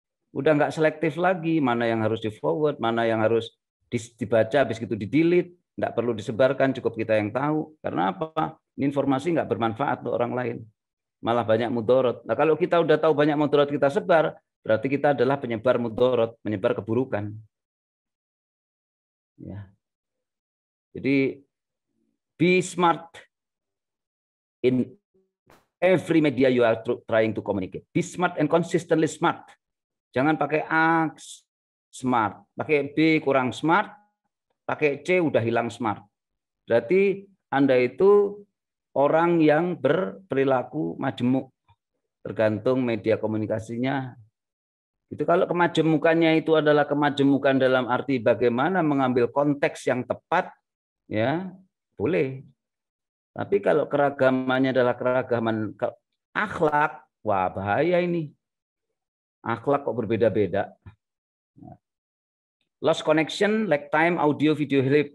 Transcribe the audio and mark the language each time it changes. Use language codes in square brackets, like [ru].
[id] Udah nggak selektif lagi mana yang harus di forward, mana yang harus dibaca habis itu di delete, nggak perlu disebarkan, cukup kita yang tahu. Karena apa? Ini informasi nggak bermanfaat untuk orang lain. Malah banyak mudorot. Nah, kalau kita udah tahu banyak mudorot kita sebar, berarti kita adalah penyebar mudorot, menyebar keburukan. Ya. [en] Jadi be smart in every media you are trying to communicate. Be smart and consistently smart. [id] Jangan pakai A smart, pakai B kurang smart, pakai C udah hilang smart. Berarti Anda itu orang yang berperilaku majemuk, tergantung media komunikasinya. Itu kalau kemajemukannya itu adalah kemajemukan dalam arti bagaimana mengambil konteks yang tepat, ya boleh. Tapi kalau keragamannya adalah keragaman akhlak, wah bahaya ini. Akhlak kok berbeda-beda. [en] Lost connection, lag time, audio, video, clip.